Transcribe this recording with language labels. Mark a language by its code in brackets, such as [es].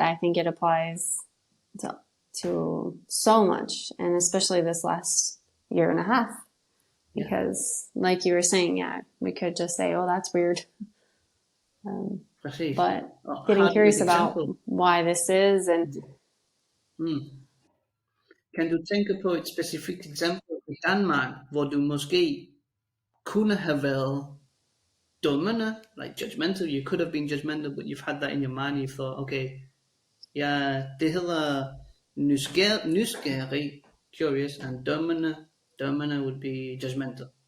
[en] I think it applies to so much, and especially this last year and a half. Because, like you were saying, we could just say, "Oh, that's weird," but getting curious about why this is, and [da] kan du tænke på et specifikt eksempel i Danmark, hvor du måske kunne have været dømmende, [en] like judgmental? You could have been judgmental, but you've had that in your mind. You thought, okay, [da] det hedder nysgerrig, [en] curious, and dømmende. Dømmende would be judgmental.